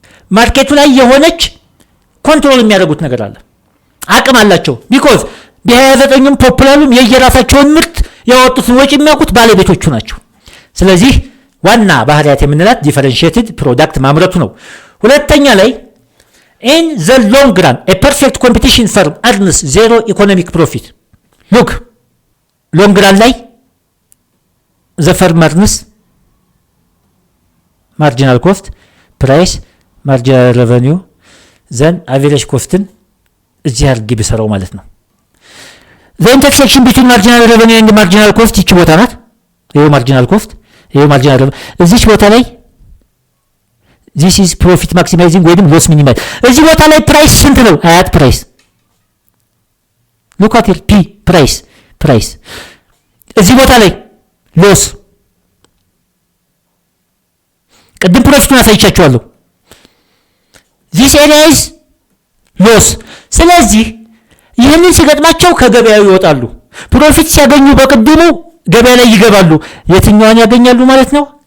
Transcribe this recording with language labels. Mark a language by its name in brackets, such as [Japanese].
[Amharic] ማርኬቱ ላይ የሆነች ኮንትሮል የሚያደርጉት ነገር አለ፣ አቅም አላቸው። ቢኮዝ በ29ም ፖፑላሩም የየራሳቸውን ምርት ያወጡትን ወጪ የሚያውቁት ባለቤቶቹ ናቸው። ስለዚህ ዋና ባህሪያት የምንላት ዲፈረንሺየትድ ፕሮዳክት ማምረቱ ነው። ሁለተኛ ላይ [English] in the long run a perfect competition firm earns zero economic profit. look, long run ላይ the firm earns marginal cost, price, marginal revenue, then average costን እዚህ አድርጌ ብሰራው ማለት ነው። the intersection between marginal revenue and marginal cost [Amharic] ይቺ ቦታ ናት። [English] ይሄው marginal cost፣ ይሄው marginal revenue። እዚህ ቦታ ላይ this is profit maximizing ወይም loss minimizing። [Amharic] እዚህ ቦታ ላይ ፕራይስ ስንት ነው? አያት ፕራይስ look at here p price። እዚህ ቦታ ላይ loss፣ ቅድም ፕሮፊቱን አሳይቻችኋለሁ። [English] this area is loss። [Amharic] ስለዚህ ይህንን ሲገጥማቸው ከገበያው ይወጣሉ። ፕሮፊት ሲያገኙ በቅድሙ ገበያ ላይ ይገባሉ። የትኛዋን ያገኛሉ ማለት ነው?